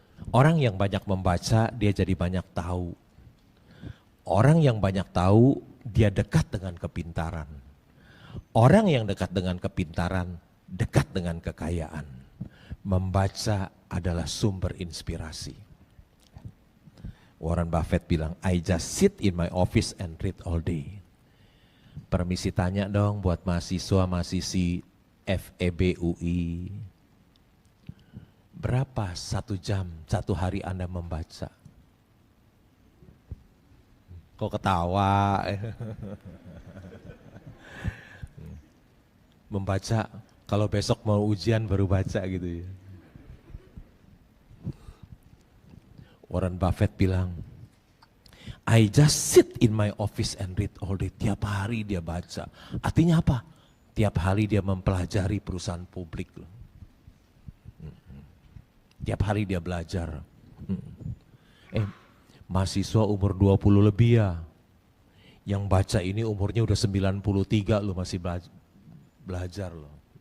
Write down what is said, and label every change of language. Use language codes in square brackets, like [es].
[id] Orang yang banyak membaca, dia jadi banyak tahu. Orang yang banyak tahu, dia dekat dengan kepintaran. Orang yang dekat dengan kepintaran, dekat dengan kekayaan. Membaca adalah sumber inspirasi. Warren Buffett bilang, [en] I just sit in my office and read all day. [id] Permisi tanya dong buat mahasiswa-mahasiswi FEB UI. Berapa 1 jam, 1 hari Anda membaca? Kok ketawa? Membaca, kalau besok mau ujian baru baca gitu ya. Warren Buffett bilang, [en] I just sit in my office and read all day. [id] Tiap hari dia baca. Artinya apa? Tiap hari dia mempelajari perusahaan publik. Tiap hari dia belajar. Mahasiswa umur 20 lebih ya. Yang baca ini umurnya udah 93 loh, masih belajar loh.